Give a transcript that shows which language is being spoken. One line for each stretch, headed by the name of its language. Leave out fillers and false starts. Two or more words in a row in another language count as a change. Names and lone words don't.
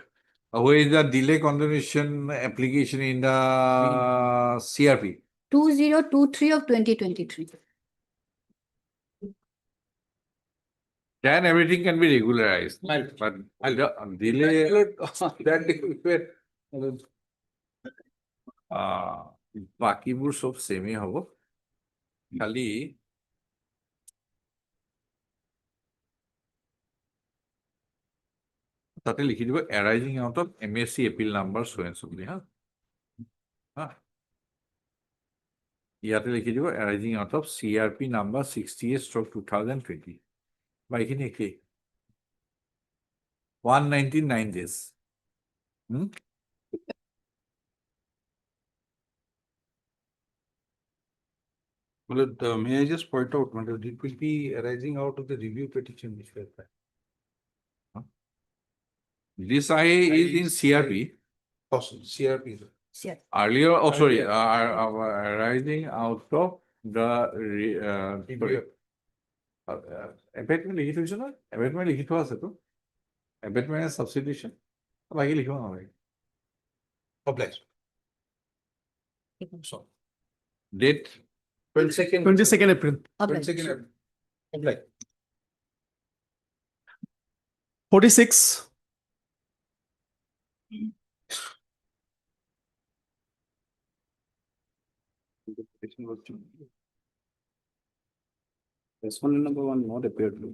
English: Where is the delay condonation application in the CRP? 2023 of 2023. then everything can be regularized. But delay that
Assamese: বাকিবোৰ সব সেমে হ'ব খালি তাতে লিখি দিব
English: arising out of MSc appeal number so and so
Assamese: বুলি হা ইয়াতে লিখি দিব
English: arising out of CRP number 68/2020
Assamese: বা এইখিনি একেই
English: 199 days. Well, may I just point out, it will be arising out of the review petition which we have filed. This IA is in CRP. CRP. Earlier, oh sorry, arising out of the abatement
Assamese: লিখি থৈছো না
English: abatement
Assamese: লিখি থোৱা আছে তো
English: abatement and substitution
Assamese: বাকি লিখিব নালাগে
English: Obliged. date 22nd April. 22nd April. Obliged. 46. Respondent number 1 not appeared.